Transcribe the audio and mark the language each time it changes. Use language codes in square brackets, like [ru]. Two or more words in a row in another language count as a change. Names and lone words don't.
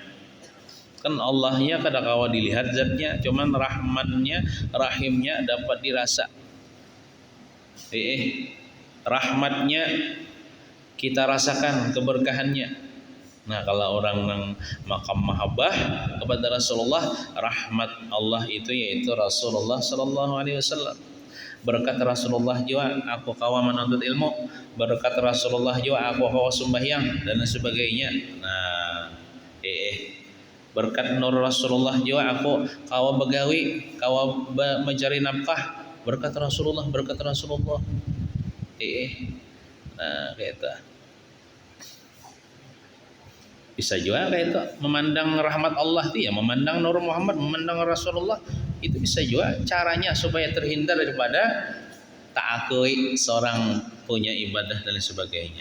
[bjn] Kan Allahnya kada kawa dilihat zatnya, cuman rahmannya, rahimnya dapat dirasa. [id] Rahmatnya kita rasakan keberkahannya. Nah, kalau orang yang makam mahabbah kepada Rasulullah, rahmat Allah itu yaitu Rasulullah [ar] صلى الله عليه وسلم. [bjn] Berkat Rasulullah juga aku kawa menuntut ilmu, berkat Rasulullah juga aku kawa sembahyang dan sebagainya. Nah, berkat nur Rasulullah juga aku kawa begawi, kawa mencari nafkah, berkat Rasulullah, berkat Rasulullah. [id] Nah, kita bisa juga kayak itu memandang rahmat Allah itu ya, memandang Nur Muhammad, memandang Rasulullah, itu bisa juga caranya supaya terhindar daripada ta'akui seorang punya ibadah dan sebagainya.